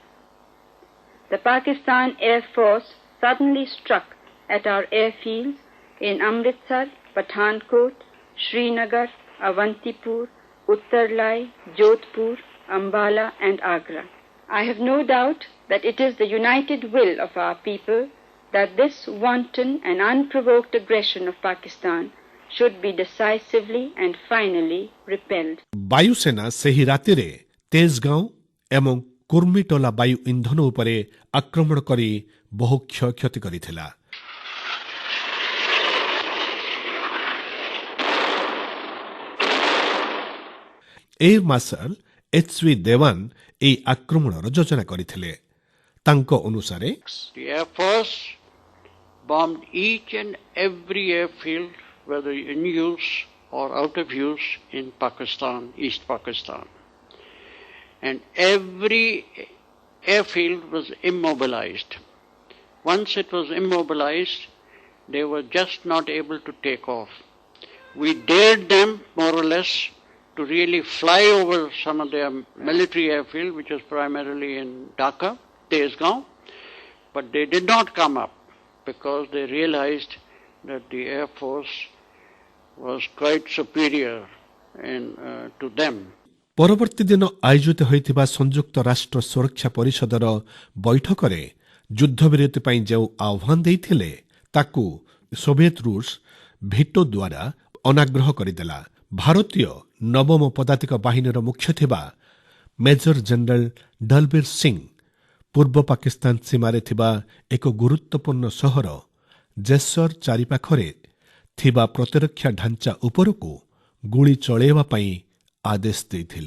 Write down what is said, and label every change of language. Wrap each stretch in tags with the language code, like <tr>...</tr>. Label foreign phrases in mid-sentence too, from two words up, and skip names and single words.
<en>The Pakistan Air Force suddenly struck at our airfields in Amritsar, Pathankot, Srinagar, Avantipur, Uttarlai, Jodhpur, Ambala and Agra. I have no doubt that it is the united will of our people that this wanton and unprovoked aggression of Pakistan should be decisively and finally repelled.</en> <or>ବାୟୁସେନା ସେହି ରାତିରେ ତେଜଗାঁও ଏବଂ କୁର୍ମିଟୋଲା ବାୟୁ ଇନ୍ଧନ ଉପରେ ଆକ୍ରମଣ କରି ବହୁ କ୍ଷୟକ୍ଷତି କରିଥିଲା। ଏୟାର ମାର୍ଶାଲ ଏଚ୍.ଭି. ଦେୱାନ ଏହି ଆକ୍ରମଣର ଯୋଜନା କରିଥିଲେ। ତାଙ୍କ ଅନୁସାରେ</or> <en>The Air Force bombed each and every airfield, whether in use or out of use, in Pakistan, East Pakistan. And every airfield was immobilized. Once it was immobilized, they were just not able to take off. We dared them, more or less, to really fly over some of their military airfield, which was primarily in Dhaka, Tezgaon, but they did not come up because they realized that the Air Force was quite superior to them.</en> <or>ପରବର୍ତ୍ତୀ ଦିନ ଆୟୋଜିତ ହୋଇଥିବା ସଂଯୁକ୍ତ ରାଷ୍ଟ୍ର ସୁରକ୍ଷା ପରିଷଦର ବୈଠକରେ ଯୁଦ୍ଧବିରତି ପାଇଁ ଯେଉଁ ଆହ୍ୱାନ ଦେଇଥିଲେ ତାକୁ ସୋଭିଏତ ରୁଷ ଭିଟୋ ଦ୍ୱାରା ଅନାଗ୍ରହ କରିଦେଲା। ଭାରତୀୟ ନବମ ପଦାତିକ ବାହିନୀର ମୁଖ୍ୟ ଥିବା ମେଜର ଜେନେରାଲ ଦଲବୀର ସିଂ ପୂର୍ବ ପାକିସ୍ତାନ ସୀମାରେ ଥିବା ଏକ ଗୁରୁତ୍ୱପୂର୍ଣ୍ଣ ସହର ଜେସର ଚାରିପାଖରେ ଥିବା ପ୍ରତିରକ୍ଷା ଢାଞ୍ଚା ଉପରକୁ ଗୁଳି ଚଳାଇବା ପାଇଁ ଆଦେଶ ଦେଇଥିଲେ।</or>